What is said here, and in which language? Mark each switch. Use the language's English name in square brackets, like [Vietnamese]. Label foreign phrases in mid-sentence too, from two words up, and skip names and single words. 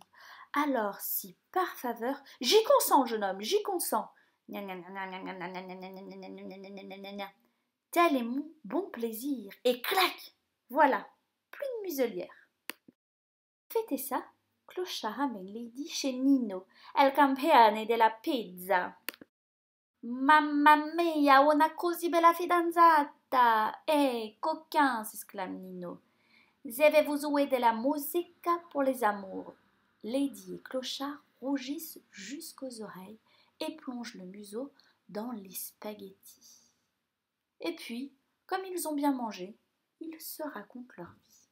[French] Alors, si par faveur, j'y consens, jeune homme, j'y consens. Tel est mon bon plaisir. Et clac! Voilà, plus de muselière. Fêtez ça, Clochard amène Lady chez Nino, [Italian] el campione della pizza. Mamma mia, una così bella fidanzata! [French] Coquin, s'exclame Nino. Je vais vous jouer de la musique pour les amours. Lady et Clochard rougissent jusqu'aux oreilles et plongent le museau dans les spaghettis. Et puis, comme ils ont bien mangé, ils se racontent leur vie.